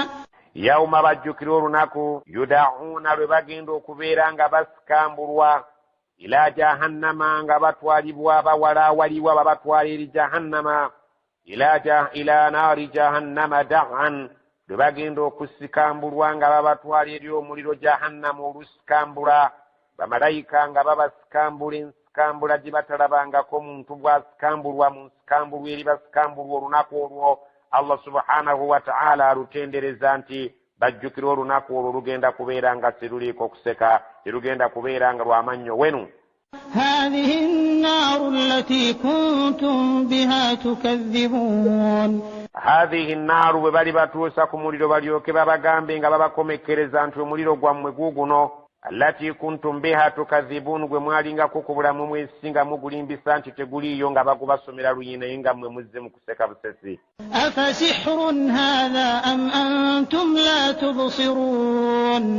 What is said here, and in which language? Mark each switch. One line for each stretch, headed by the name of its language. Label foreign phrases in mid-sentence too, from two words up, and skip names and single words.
Ganda: yawma bajjukira olunaku yud'una lwe bagenda okubeera nga basikambulwa
Arabic: إلى جهنم
Ganda: nga batwalibwa bawalaawaliwa babatwala eri jahannama
Arabic: إلى نار جهنم دعا
Ganda: lwe bagenda okusikambulwa nga babatwala eri omuliro jahannama olusikambula bamalayika nga babasikambula ensikambula gye batalabangako muntu bwasikambulwa mu nsikambulwa eri basikambulwa olunaku olwo.
Arabic: الله سبحانه وتعالى
Ganda: alutendereza nti bajjukira olunaku olwo lugenda kubeera nga teruliiko kuseka terugenda kubeera nga lwamannyo wenu.
Arabic: هذه النار التي كنتم بها تكذبون هذه النار
Ganda: bwe bali batuusa ku muliro balyoke babagambe nga babakomekereza nti omuliro gwammwe guuguno
Arabic: التي كنتم بها تكذبون
Ganda: gwe mwalingako ku bulamu mw'ensi nga mugulimbisa nti teguliiyo nga bagubasomera luyinaye nga mmwe muzze mu kuseka busesi.
Arabic: أفسحر هذا أم أنتم لا تبصرون